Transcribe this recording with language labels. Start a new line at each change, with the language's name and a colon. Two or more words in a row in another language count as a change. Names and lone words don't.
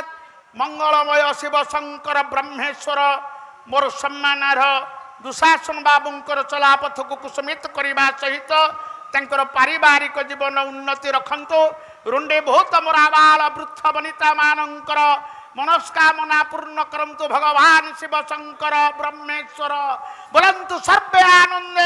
Odia: ମଙ୍ଗଳମୟ ଶିବ ଶଙ୍କର ବ୍ରହ୍ମେଶ୍ୱର ମୋର ସମ୍ମାନର ଦୁଃଶାସନ ବାବୁଙ୍କର ଚଲାପଥକୁ କୁସୁମିତ କରିବା ସହିତ ତାଙ୍କର ପାରିବାରିକ ଜୀବନ ଉନ୍ନତି ରଖନ୍ତୁ। ରୁଣ୍ଡେ ବହୁତ ମୋର ଆବାଳ ବୃଦ୍ଧ ବନିତା ମାନଙ୍କର ମନସ୍କାମନା ପୂର୍ଣ୍ଣ କରନ୍ତୁ ଭଗବାନ ଶିବ ଶଙ୍କର ବ୍ରହ୍ମେଶ୍ୱର ବୋଲନ୍ତୁ ସର୍ବେ ଆନୋ